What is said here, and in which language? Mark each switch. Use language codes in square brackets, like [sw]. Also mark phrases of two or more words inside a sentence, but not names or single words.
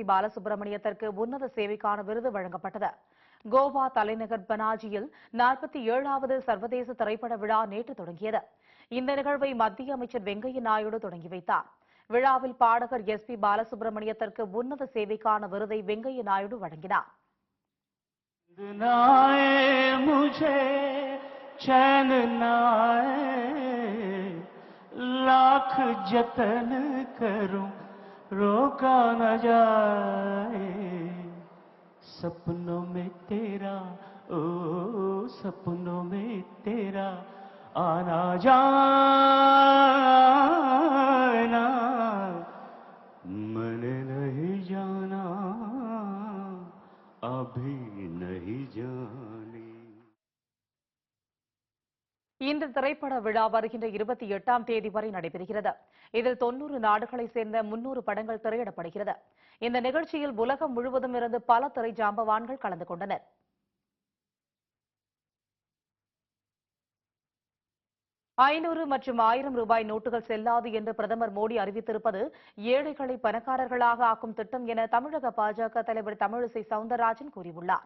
[ta] பாலசுப்ரமணியத்திற்கு உன்னத சேவைக்கான விருது வழங்கப்பட்டது. கோவா தலைநகர் பனாஜியில் 47வது சர்வதேச திரைப்பட விழா நேற்று தொடங்கியது. இந்த நிகழ்வை மத்திய அமைச்சர் வெங்கையா நாயுடு தொடங்கி வைத்தார். விழாவில் பாடகர் எஸ்.பி. பாலசுப்ரமணியத்திற்கு உன்னத சேவைக்கான விருதை வெங்கையா நாயுடு வழங்கினார். [hi] लाख जतन करूं रोका न जाए सपनों में तेरा ओ सपनों में तेरा आना जाना मन नहीं जाना अभी नहीं जाने. [ta] இந்த திரைப்பட விழா வருகின்ற 28ஆம் தேதி வரை நடைபெறுகிறது. இதில் 90 நாடுகளைச் சேர்ந்த 300 படங்கள் திரையிடப்படுகிறது. இந்த நிகழ்ச்சியில் உலகம் முழுவதும் இருந்து பல திரை ஜாம்பவான்கள் கலந்து கொண்டனர். $500 மற்றும் 1000 ரூபாய் நோட்டுகள் செல்லாது என்று பிரதமர் மோடி அறிவித்திருப்பது ஏழைகளை பணக்காரர்களாக ஆக்கும் திட்டம் என தமிழக பாஜக தலைவர் தமிழிசை சவுந்தரராஜன் கூறியுள்ளார்.